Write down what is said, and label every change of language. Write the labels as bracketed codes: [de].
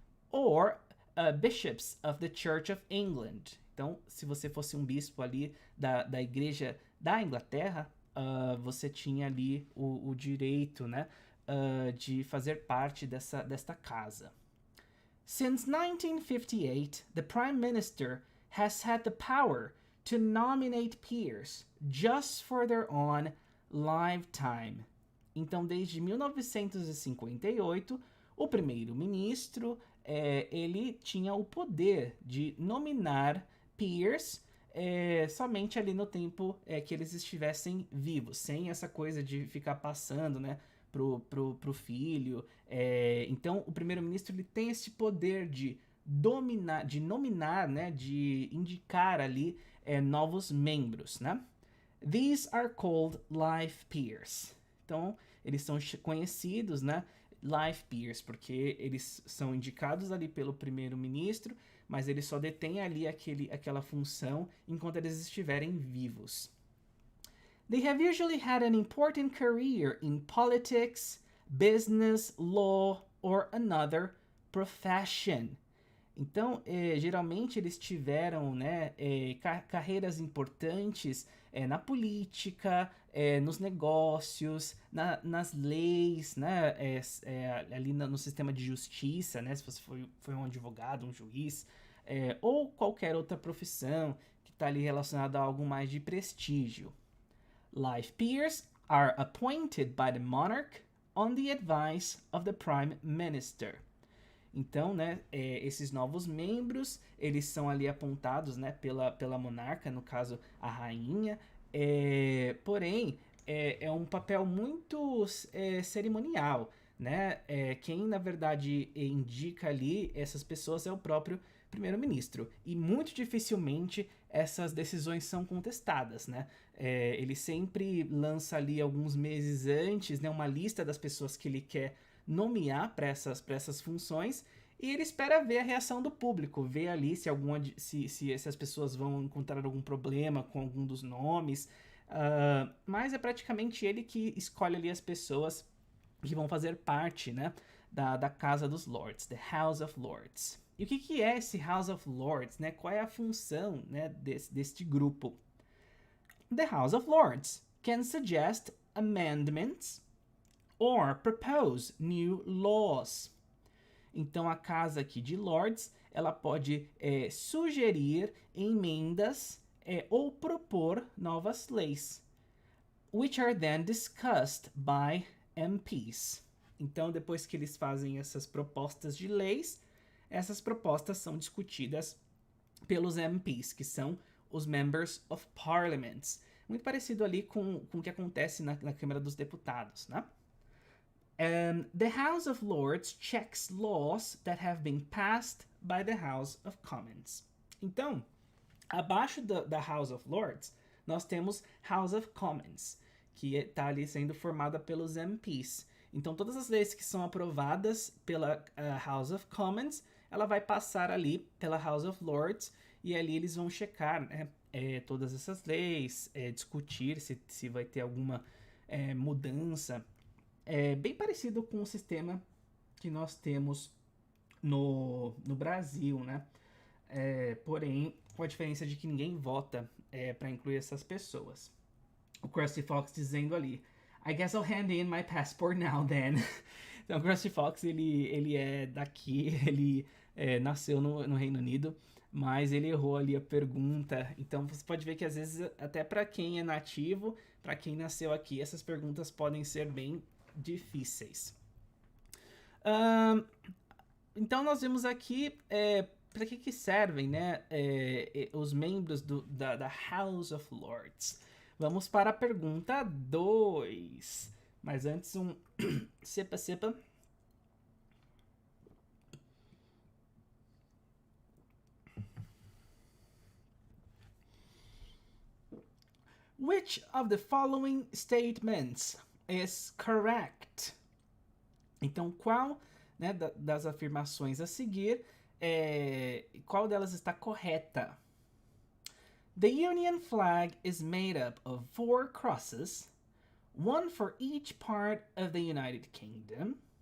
[en] Or bishops of the Church of England. [pt] Então, se você fosse um bispo ali da Igreja da Inglaterra, você tinha ali o direito, né, de fazer parte desta casa. [en] Since 1958, the Prime Minister has had the power to nominate peers just for their own lifetime. [pt] Então, desde 1958, o primeiro-ministro ele tinha o poder de nominar peers somente ali no tempo que eles estivessem vivos, sem essa coisa de ficar passando, né, pro filho. Então, o primeiro-ministro ele tem esse poder de nominar, né, de indicar ali novos membros, né? [en] These are called life peers. [pt] Então, eles são conhecidos, né, life peers, porque eles são indicados ali pelo primeiro-ministro, mas eles só detêm ali aquela função enquanto eles estiverem vivos. [en] They have usually had an important career in politics, business, law, or another profession. [pt] Então, geralmente eles tiveram, né, carreiras importantes na política, nos negócios, nas leis, né, ali no sistema de justiça, né, se você foi um advogado, um juiz, ou qualquer outra profissão que está ali relacionada a algo mais de prestígio. [en] Life peers are appointed by the monarch on the advice of the prime minister. [pt] Então, né, esses novos membros, eles são ali apontados, né, pela monarca, no caso, a rainha. Porém, é um papel muito cerimonial, né? Quem, na verdade, indica ali essas pessoas é o próprio primeiro-ministro. E muito dificilmente essas decisões são contestadas, né? Ele sempre lança ali alguns meses antes, né, uma lista das pessoas que ele quer nomear para essas funções, e ele espera ver a reação do público, ver ali se essas pessoas vão encontrar algum problema com algum dos nomes, mas é praticamente ele que escolhe ali as pessoas que vão fazer parte, né, da Casa dos Lords, the House of Lords. E o que é esse House of Lords, né? Qual é a função, né, deste grupo? [en] The House of Lords can suggest amendments or propose new laws. [pt] Então, a casa aqui de Lords, ela pode sugerir emendas ou propor novas leis, [en] which are then discussed by MPs. [pt] Então, depois que eles fazem essas propostas de leis, essas propostas são discutidas pelos MPs, que são os Members of Parliament. Muito parecido ali com o que acontece na Câmara dos Deputados, né? [en] The House of Lords checks laws that have been passed by the House of Commons. [pt] Então, abaixo da House of Lords, nós temos House of Commons, que está ali sendo formada pelos MPs. Então, todas as leis que são aprovadas pela House of Commons, ela vai passar ali pela House of Lords, e ali eles vão checar, né, todas essas leis, discutir se vai ter alguma mudança. É bem parecido com o sistema que nós temos no Brasil, né? Porém, com a diferença de que ninguém vota para incluir essas pessoas. O Krusty Fox dizendo ali, [en] I guess I'll hand in my passport now then. [pt] Então, o Krusty Fox, ele é daqui, ele nasceu no Reino Unido, mas ele errou ali a pergunta. Então, você pode ver que às vezes, até para quem é nativo, para quem nasceu aqui, essas perguntas podem ser bem difíceis. Então, nós vimos aqui para que servem, né, os membros da House of Lords. Vamos para a pergunta 2. Mas antes, sepa. [en] Which of the following statements is correct? [pt] Então, qual, né, das afirmações a seguir, qual delas está correta? [en] The Union flag is made up of 4 crosses, one for each part of the United Kingdom.